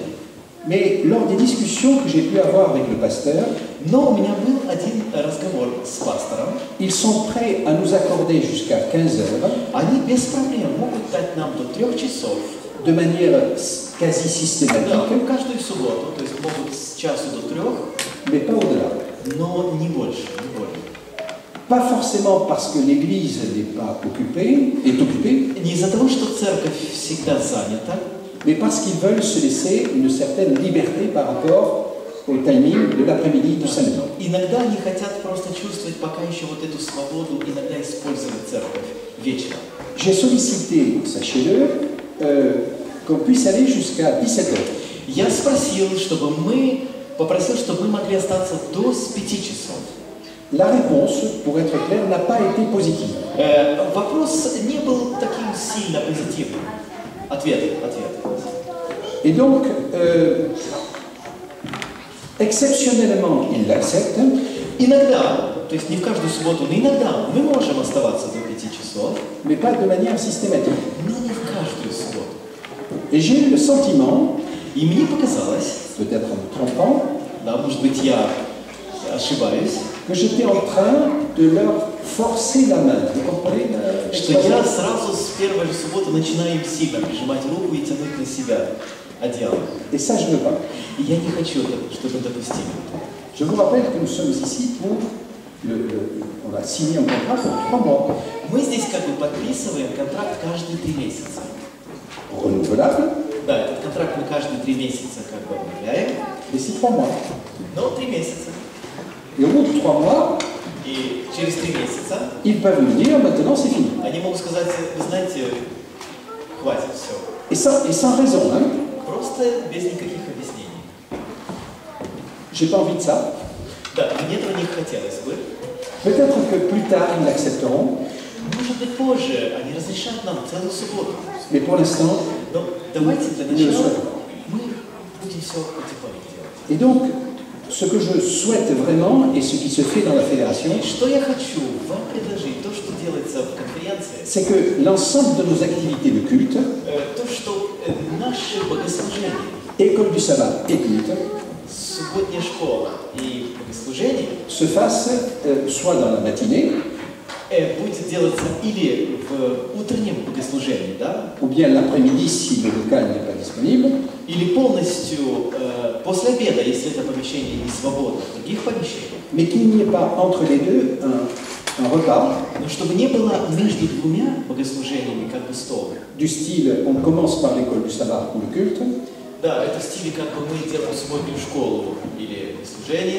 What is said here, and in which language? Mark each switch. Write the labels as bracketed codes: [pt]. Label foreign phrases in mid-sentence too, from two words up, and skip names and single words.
[fr] Mais lors des discussions que j'ai pu avoir avec le pasteur, [ru] Но у меня был один разговор с пастором. [fr] ils sont prêts à nous accorder jusqu'à 15h, [ru] Они без проблем могут дать нам до 3 часов. [fr] de manière quasi [ru] Да, [fr] systématique, [ru] каждую субботу, то есть могут с часу до 3, [fr] mais pas au-delà. [ru] но не больше, не более. [fr] Pas forcément parce que l'église n'est pas occupée, est occupée, [ru] Не из-за того, что церковь всегда занята, [fr] mais parce qu'ils veulent se laisser une certaine liberté par rapport au timing de l'après-midi du samedi. [ru] иногда они хотят просто чувствовать пока еще вот эту свободу, иногда использовать церковь вечером. [fr] J'ai sollicité, sachez-le, qu'on puisse aller jusqu'à 17h. [ru] Я попросил, чтобы мы могли остаться до 5 часов. [fr] La réponse, pour être clair, n'a pas été positive. [ru] Вопрос не был таким сильно позитивным. Ответ. [fr] Et donc, exceptionnellement, il l'accepte. [ru] Иногда, то есть не в каждую субботу, но иногда мы можем оставаться до 5 часов, [fr] Mais pas de manière systématique. [ru] но не в каждую субботу. [fr] Et j'ai eu le sentiment, [ru] И мне показалось, [fr] peut-être en me trompant, [ru] да, может быть, я ошибаюсь, [fr] que j'étais en train de leur forcer la main. Vous comprenez [ru] что я сразу с первой же субботы начинаю им сильно прижимать руку и тянуть на себя одеяло. [fr] Et ça, je ne veux pas. [ru] И я не хочу, чтобы это допустили. [fr] Je vous rappelle que nous sommes ici pour on a signé un contrat pour 3 mois, [ru] Мы здесь как бы подписываем контракт каждые 3 месяца. [fr] renouvelable, [ru] Да, этот контракт мы каждые 3 месяца как бы обновляем, [fr] et c'est 3 mois. [ru] но 3 месяца. [fr] Et au bout de 3 mois, [ru] И через 3 месяца [fr] ils peuvent nous dire maintenant c'est fini. [ru] они могут сказать, вы знаете, хватит все. [fr] Et sans raison, hein. [ru] Просто без никаких объяснений. [fr] J'ai pas envie de ça. [ru] Да, мне этого не хотелось бы. [fr] Peut-être que plus tard ils l'accepteront, [ru] Может быть, позже они разрешат нам целую субботу. [fr] mais pour l'instant, [ru] Но давайте для не le начала [fr] souhaite. [ru] мы будем все потихоньку делать. [fr] Et donc, ce que je souhaite vraiment et ce qui se fait dans la fédération, [ru] И что я хочу вам предложить, то, что делается в конференции, [fr] c'est que l'ensemble de nos activités de culte, [ru] то, что наше богослужение, [fr] école du sabbat et culte, [ru] субботняя школа и богослужение [fr] se fasse soit dans la matinée, [ru] будет делаться или в утреннем богослужении, да, [fr] ou bien l'après-midi si le local n'est pas disponible, [ru] или полностью после обеда, если это помещение не свободно, в других помещениях. [fr] mais qu'il n'y ait pas entre les deux un repas [ru] Но чтобы не было между двумя богослужениями как бы стол. [fr] du style on commence par l'école du sabbat ou le culte, [ru] Да, это в стиле как бы мы делаем субботнюю школу или богослужение,